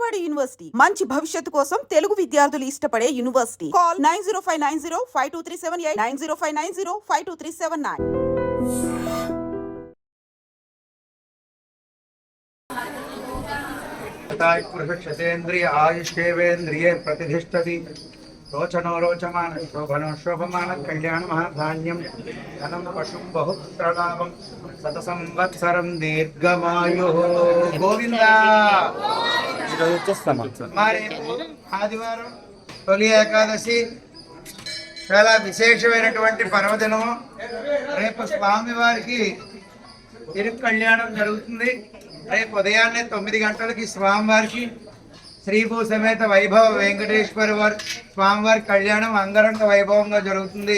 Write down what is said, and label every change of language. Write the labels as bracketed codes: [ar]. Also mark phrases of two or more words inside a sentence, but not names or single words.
[te] యూనివర్సిటీ మంచి భవిష్యత్తు కోసం తెలుగు విద్యార్థులు ఇష్టపడే యూనివర్సిటీ. కాల్ 9059052378 9059052379. [sa] पुरुषेन्द्रिय आयुष्येवेन्द्रिये प्रतिष्ठति रोचनो रोचमान शोभनो शोभमान कल्याण महाधान्यम धनं पशुं बहुपुत्रलाभं शतसंवत्सरं दीर्घमायुः गोविंद [te] మరి ఆదివారం తొలి ఏకాదశి చాలా విశేషమైనటువంటి పర్వదినం. రేపు స్వామివారికి తిరు కళ్యాణం జరుగుతుంది. రేపు ఉదయాన్నే 9 గంటలకి స్వామివారికి శ్రీభూ సమేత వైభవ వెంకటేశ్వర స్వామివారి కళ్యాణం అంగరంగ వైభవంగా జరుగుతుంది.